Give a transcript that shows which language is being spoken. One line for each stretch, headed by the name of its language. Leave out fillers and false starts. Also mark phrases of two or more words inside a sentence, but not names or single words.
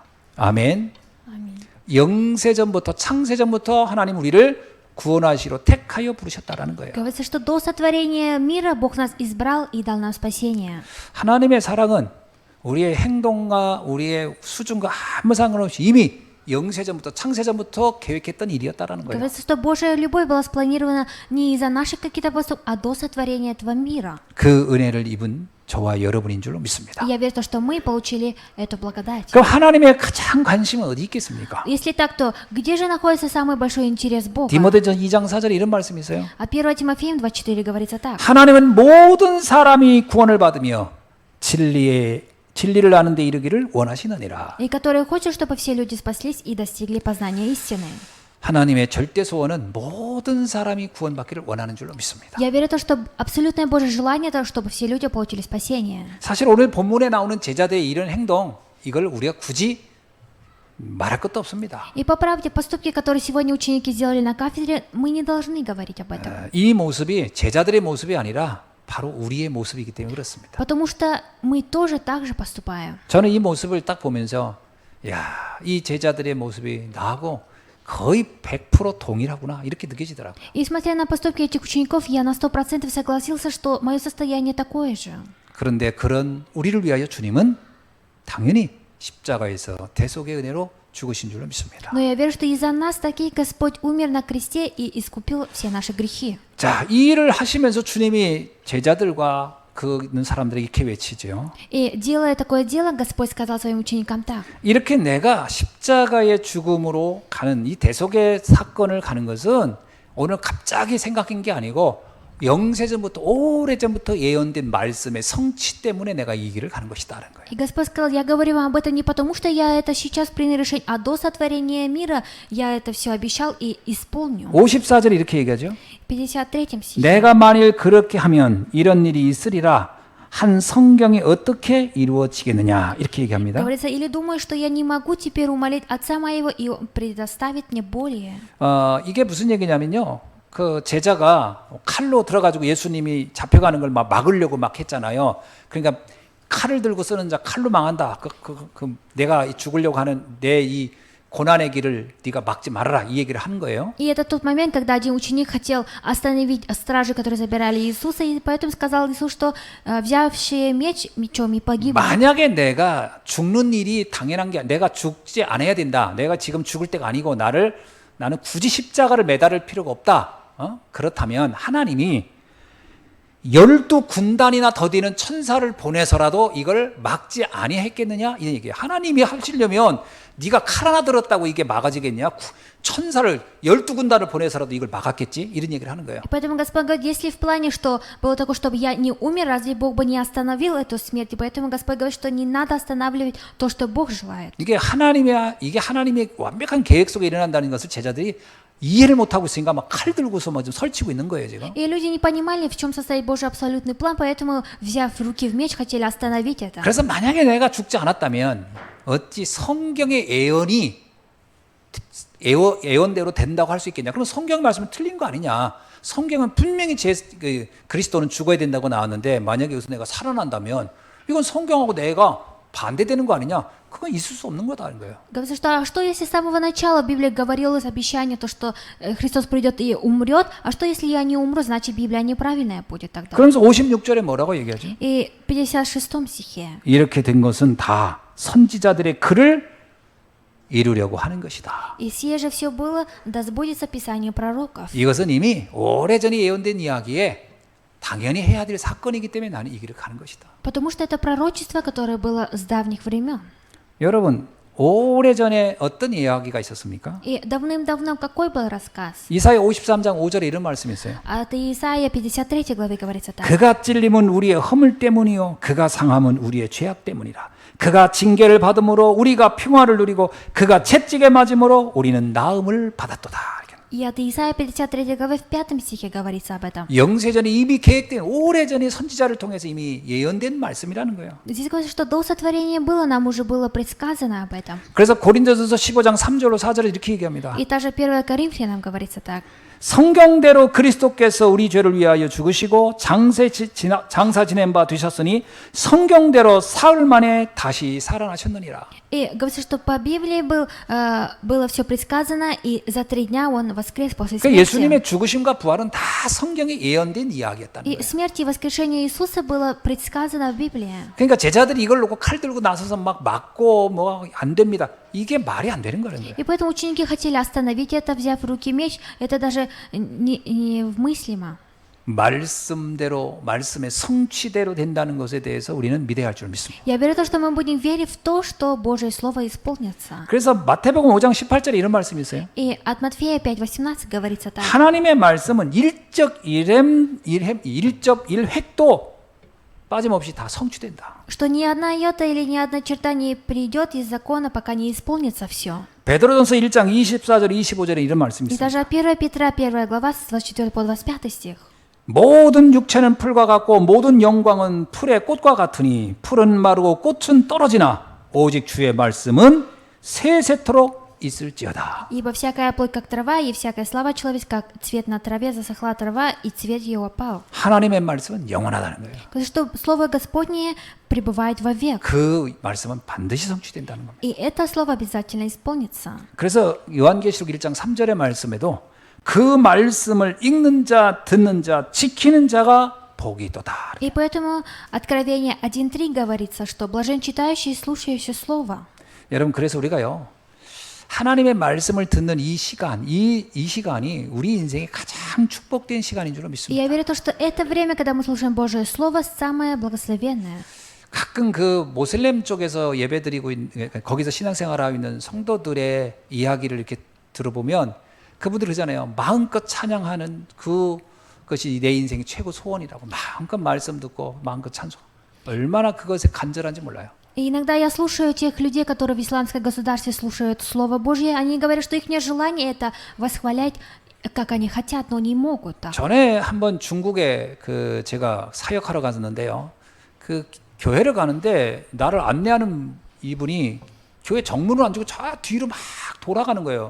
Korean: 아멘. 영세전부터 창세전부터 하나님 우리를 구원하시러 택하여 부르셨다라는 거예요.
Russian: Говорится, что до сотворения мира Бог нас избрал и дал нам спасение.
Korean: 하나님의 사랑은 우리의 행동과 우리의 수준과 아무 상관없이 이미 영세전부터 창세전부터 계획했던 일이었다라는 거예요.
Russian: Говорится, что Божья любовь была спланирована не из-за наших каких-то поступков, а до сотворения этого мира.
Korean: 그 은혜를 입은 저와 여러분인 줄로 믿습니다.
Russian: И я верю, что мы получили эту благодать.
Korean: 그럼 하나님의 가장 관심은 어디 있겠습니까?
Russian: Если так, то где же находится самый большой интерес Бога?
Korean: 디모데전 2장 4절에 이런 말씀이 있어요.
Russian: А 1 Тимофеем 2:4 говорится так.
Korean: 하나님은 모든 사람이 구원을 받으며 진리를 아는 데 이르기를 원하시느니라.
Russian: И который хочет, чтобы все люди спаслись и достигли познания истины.
Korean: 하나님의 절대 소원은 모든 사람이 구원받기를 원하는 줄로 믿습니다.
Russian: Я верю в то, что абсолютное Божье желание, это чтобы все люди получили спасение.
Korean: 사실 오늘 본문에 나오는 제자들의 이런 행동, 이걸 우리가 굳이 말할 것도 없습니다.
Russian: И по правде, поступки, которые сегодня ученики сделали на кафедре, мы не должны говорить об этом.
Korean: 이 모습이 제자들의 모습이 아니라 바로 우리의 모습이기 때문에 그렇습니다.
Russian: Потому что мы тоже так же поступаем.
Korean: 저는 이 모습을 딱 보면서 야, 이 제자들의 모습이 나하고 거의 100% 동일하구나 이렇게 느껴지더라고요.
Russian: И смотря на поступки этих учеников, я на 100% согласился, что мое состояние такое же.
Korean: 그런데 그런 우리를 위하여 주님은 당연히 십자가에서 대속의 은혜로 죽으신 줄로 믿습니다.
Russian: Но я верю, что из-за нас таки Господь умер на кресте и искупил все наши грехи.
Korean: 자, 이 일을 하시면서 주님이 제자들과 그 있는 사람들에게 이렇게 외치죠.
Russian: И делая такое дело, Господь сказал своим ученикам так.
Korean: 이렇게 내가 십자가의 죽음으로 가는 이 대속의 사건을 가는 것은 오늘 갑자기 생각한 게 아니고 영세전부터 오래전부터 예언된 말씀의 성취 때문에 내가 이 길을 가는 것이다라는 거예요.
Russian: И Господь сказал, я говорю вам об этом не потому, что я это сейчас принял решение, а до сотворения мира я это все обещал и исполню.
Korean: 54절에 이렇게 얘기하죠.
Russian: 53 стихе.
Korean: 내가 만일 그렇게 하면 이런 일이 있으리라 한 성경이 어떻게 이루어지겠느냐 이렇게 얘기합니다.
Russian: Говорится, или думаешь, что я не могу теперь умолить Отца моего и Он предоставит мне более.
Korean: 이게 무슨 얘기냐면요. 그 제자가 칼로 들어가지고 예수님이 잡혀가는 걸 막 막으려고 막 했잖아요. 그러니까 칼을 들고 쓰는 자 칼로 망한다. 내가 죽으려고 하는 내 이 고난의 길을 네가 막지 말아라 이 얘기를 하는 거예요.
Russian: И это тот момент, когда один ученик хотел остановить стражи, которые забирали Иисуса, и поэтому сказал Иисус, что взявшие меч мечом и погибнут.
Korean: 만약에 내가 죽는 일이 당연한 게 내가 죽지 않아야 된다. 내가 지금 죽을 때가 아니고 나는 굳이 십자가를 매달을 필요가 없다. 그렇다면 하나님이 12군단이나 더 되는 천사를 보내서라도 이걸 막지 아니했겠느냐 이런 얘기예요. 하나님이 하시려면 네가 칼 하나 들었다고 이게 막아지겠냐? 천사를 12군단을 보내서라도 이걸 막았겠지? 이런 얘기를 하는 거예요.
Russian: И поэтому Господь говорит, если в плане, что было такое, чтобы я не умер, разве Бог бы не остановил эту смерть? И поэтому Господь говорит, что не надо останавливать то, что Бог желает.
Korean: 이게 하나님의 완벽한 계획 속에 일어난다는 것을 제자들이 이해를 못하고 있으니까 막 칼 들고서 뭐 좀 설치고 있는 거예요 지금.
Russian: И люди не понимали, в чем состоит Божий абсолютный план, поэтому, взяв в руки в меч, хотели остановить это.
Korean: 그래서 만약에 내가 죽지 않았다면 어찌 성경의 예언대로 된다고 할 수 있겠냐? 그럼 성경 말씀은 틀린 거 아니냐? 성경은 분명히 그리스도는 죽어야 된다고 나왔는데 만약에 여기서 내가 살아난다면 이건 성경하고 내가 반대되는 거 아니냐? 그건 있을 수 없는 거다는 거예요.
Russian: Говорится, что если с самого начала Библия говорилось обещание, то что Христос придет и умрет, а что если я не умру, значит Библия неправильная будет тогда.
Korean: 그러면서 56절에 뭐라고 얘기하죠?
Russian: И в 56 стихе.
Korean: 이렇게 된 것은 다 선지자들의 글을 이루려고 하는 것이다.
Russian: И сие же все было, да сбудется Писание пророков.
Korean: 이것은 이미 오래전에 예언된 이야기에 당연히 해야 될 사건이기 때문에 나는 이 길을 가는 것이다.
Russian: Потому что это пророчество, которое было с давних времен.
Korean: 여러분, 오래전에 어떤 이야기가 있었습니까?
Russian: И давным-давно какой был рассказ?
Korean: 이사야 53장 5절에 이런 말씀이 있어요.
Russian: От Исаия 53 главе говорится так.
Korean: 그가 찔림은 우리의 허물 때문이요 그가 상함은 우리의 죄악 때문이라. 그가 징계를 받음으로 우리가 평화를 누리고 그가 채찍에 맞음으로 우리는 나음을 받았도다.
Russian: И от Исаия 53 главы в 5 стихе говорится об этом.
Korean: 영세전에 이미 계획된 오래전에 선지자를 통해서 이미 예언된 말씀이라는 거예요.
Russian: Здесь говорится, что до сотворения было, нам уже было предсказано об этом.
Korean: 그래서 고린도전서 15장 3절로 4절에 이렇게 얘기합니다.
Russian: И также 1 Коринфянам говорится так.
Korean: 성경대로 그리스도께서 우리 죄를 위하여 죽으시고 장사 지낸 바 되셨으니 성경대로 사흘 만에 다시 살아나셨느니라.
Russian: И говорится, что по Библии было все предсказано, и за 3 дня он воскрес после 그러니까 смерти.
Korean: 예수님의 죽으심과 부활은 다 성경에 예언된 이야기였다는 И 거예요.
Russian: смерть и воскрешение Иисуса было предсказано в Библии.
Korean: 그러니까 제자들이 이걸 놓고 칼 들고 나서서 막 맞고 뭐 안 됩니다. 이게 말이 안 되는 거예요.
Russian: И поэтому ученики хотели остановить это, взяв в руки меч. Это даже невмыслимо.
Korean: 말씀대로 말씀의 성취대로 된다는 것에 대해서 우리는 믿어야 할 줄 믿습니다.
Russian: Я верю в то, что мы будем верить в то, что Божье Слово исполнится.
Korean: 그래서 마태복음 5장 18절에 이런 말씀이 있어요.
Russian: И от Матфея 5:18 говорится так.
Korean: 하나님의 말씀은 일적 일획도 빠짐없이 다 성취된다.
Russian: Что ни одна йота или ни одна черта не придет из закона, пока не исполнится все.
Korean: 베드로전서 1장 24절 25절에 이런 말씀이 И 있습니다.
Russian: даже 1 Петра 1 глава с 24 по 25 стих.
Korean: 모든 육체는 풀과 같고 모든 영광은 풀의 꽃과 같으니 풀은 마르고 꽃은 떨어지나 오직 주의 말씀은 세세토록 있을지어다.
Russian: Ибо всякая плоть, как трава, и всякая слава человеческая, как цвет на траве, засохла трава, и цвет ее опал.
Korean: 하나님의 말씀은 영원하다는 거예요.
Russian: Потому что Слово Господне пребывает вовек.
Korean: 그 말씀은 반드시 성취된다는 겁니다.
Russian: И это слово обязательно исполнится.
Korean: 그래서 요한계시록 1장 3절의 말씀에도 그 말씀을 읽는 자, 듣는 자, 지키는 자가 복이 있도다.
Russian: И поэтому Откровение 1.3 говорится, что блажен читающий и слушающий Слово.
Korean: 여러분, 그래서 우리가요, 하나님의 말씀을 듣는 이 시간, 이 시간이 우리 인생의 가장 축복된 시간인 줄 И 믿습니다.
Russian: я верю в то, что это время, когда мы слушаем Божие Слово, самое благословенное.
Korean: 가끔 그 모슬렘 쪽에서 예배드리고 거기서 신앙생활하고 있는 성도들의 이야기를 이렇게 들어보면 그분들이 그러잖아요. 마음껏 찬양하는 그것이 내 인생의 최고 소원이라고. 마음껏 말씀 듣고 마음껏 찬송. 얼마나 그것에 간절한지 몰라요.
Russian: И иногда я слушаю тех людей, которые в исламском государстве слушают Слово Божье, они говорят, что их желание это восхвалять, как они хотят, но не могут так.
Korean: 전에 한번 중국에 그 제가 사역하러 갔었는데요. 그 교회를 가는데 나를 안내하는 이분이 교회 정문을 안 주고 저 뒤로 막 돌아가는 거예요.